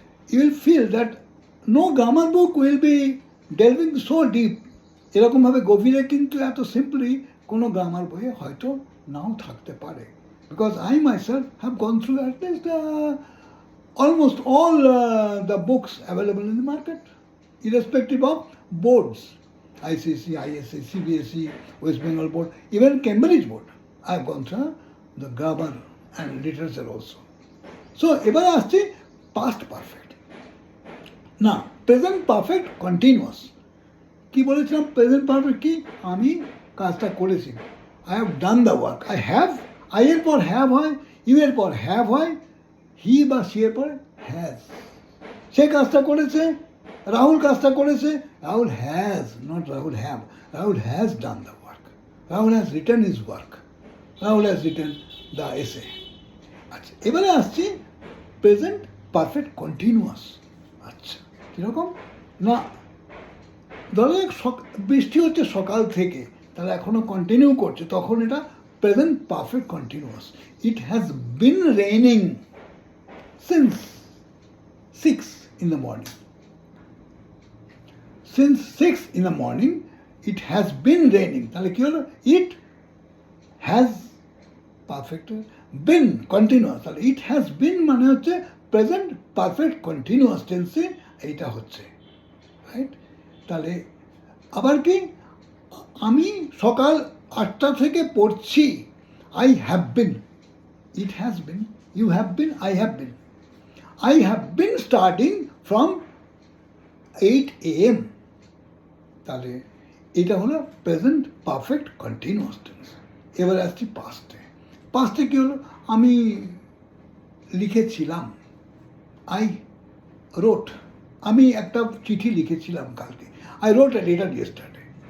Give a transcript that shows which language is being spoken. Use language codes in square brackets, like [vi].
[en] you will feel that no grammar book will be delving so deep, [bn] এরকমভাবে গভীরে কিন্তু এত সিম্পলি কোনো গ্রামার বইয়ে হয়তো নাও থাকতে পারে, [en] Because I myself have gone through at least almost all the books available in the market, irrespective of boards, ICC, ISA, CBSE, West Bengal Board, even Cambridge Board. I have gone through the grammar and literature also. So, [bn] এবারে আসছি [en] past perfect. Now, present perfect continuous. [bn] কি বলেছিলাম present perfect কি? আমি কাজটা করেছি, [en] I have done the work. [bn] I have, I এর পর হ্যাভ হয়, ইউ এর পর হ্যাভ হয়, হি বা সি এর পরে হ্যাজ। সে কাজটা করেছে, [en] রাহুল কাজটা করেছে, Rahul has, not Rahul have, Rahul has done the work, Rahul has written his work, Rahul has written the essay. [bn] আচ্ছা, এবারে আসছি প্রেজেন্ট পারফেক্ট কন্টিনিউয়াস। আচ্ছা, কীরকম না, ধরো বৃষ্টি হচ্ছে সকাল থেকে, তারা এখনও কন্টিনিউ করছে, তখন এটা present perfect continuous. [en] It has been raining since 6 in the morning. Since 6 in the morning, it has been raining. [bn] তাহলে কি হলো? [en] It has perfect been continuous. তাহলে it has been [bn] মানে হচ্ছে [en] present perfect continuous tense, [bn] এইটা হচ্ছে, [en] Right? [bn] তাহলে আবার কি, আমি সকাল 8টা থেকে পড়ছি, [en] I have been, it has been, you have been, I have been. I have been starting from 8 AM. [bn] তাহলে এটা হলো প্রেজেন্ট পারফেক্ট কন্টিনিউয়াস টেন্স। এবার আসছি পাস্টে। পাস্টে কী হলো? আমি লিখেছিলাম, আই রোট, আমি একটা চিঠি লিখেছিলাম কালকে, [en] I wrote a letter yesterday.